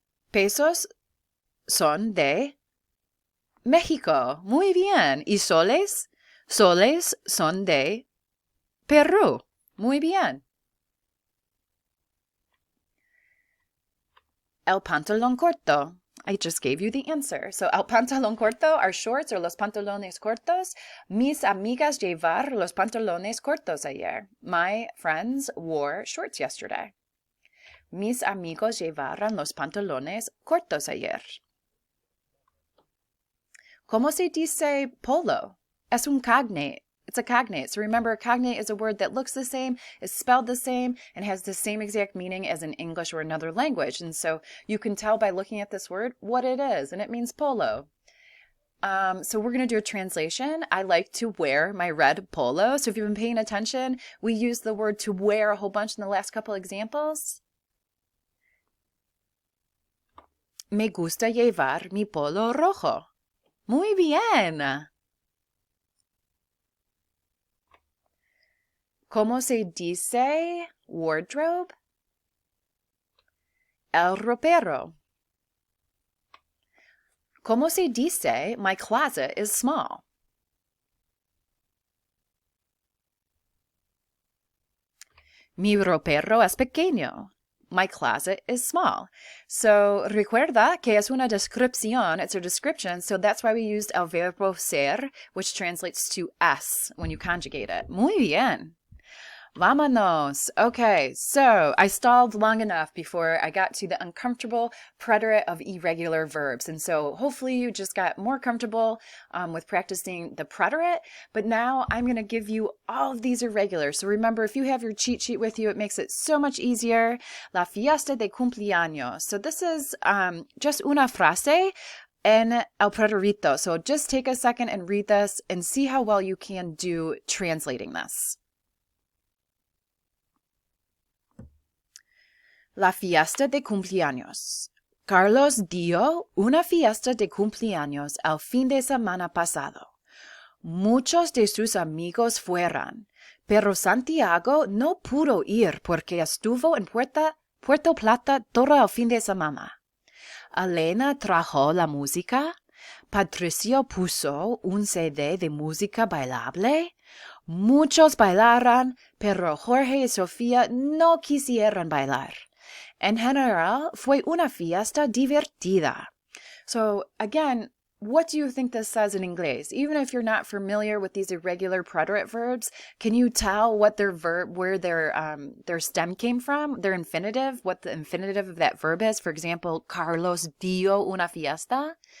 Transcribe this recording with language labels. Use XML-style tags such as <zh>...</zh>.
<es>Pesos son de México. Muy bien. ¿Y soles? Soles son de Perú. Muy bien. El pantalón corto.</es> <en>I just gave you the answer.</en> <es>So, el pantalón corto</es> <en>are shorts or</en> <es>los pantalones cortos. Mis amigas llevar los pantalones cortos ayer.</es> <en>My friends wore shorts yesterday.</en> <es>Mis amigos llevaron los pantalones cortos ayer. ¿Cómo se dice polo? Es un cognate.</es> <en>It's a cognate. So remember, a cognate is a word that looks the same, is spelled the same, and has the same exact meaning as in English or another language. And so you can tell by looking at this word what it is, and it means polo. So we're going to do a translation. I like to wear my red polo. So if you've been paying attention, we use the word to wear a whole bunch in the last couple examples.</en> <es>Me gusta llevar mi polo rojo. Muy bien. ¿Cómo se dice wardrobe? El ropero. ¿Cómo se dice</es> <en>my closet is small?</en> <es>Mi ropero es pequeño.</es> <en>My closet is small.</en> <es>So recuerda que es una descripción.</es> <en>It's a description. So that's why we used el verbo ser, which translates to es when you conjugate it.</en> <es>Muy bien. Vámonos.</es> <en>Okay, so I stalled long enough before I got to the uncomfortable preterite of irregular verbs. And so hopefully you just got more comfortable with practicing the preterite. But now I'm going to give you all of these irregulars. So remember, if you have your cheat sheet with you, it makes it so much easier.</en> <es>La fiesta de cumpleaños.</es> <en>So this is just</en> <es>una frase en el preterito.</es> <en>So just take a second and read this and see how well you can do translating this.</en> <es>La fiesta de cumpleaños. Carlos dio una fiesta de cumpleaños el fin de semana pasado. Muchos de sus amigos fueron, pero Santiago no pudo ir porque estuvo en Puerto Plata todo el fin de semana. Elena trajo la música. Patricio puso un CD de música bailable. Muchos bailaron, pero Jorge y Sofía no quisieron bailar. En general, fue una fiesta divertida.</es> <en>So again, what do you think this says in English? Even if you're not familiar with these irregular preterite verbs, can you tell what their verb, where their stem came from, their infinitive, what the infinitive of that verb is? For example,</en> <es>Carlos dio una fiesta.</es>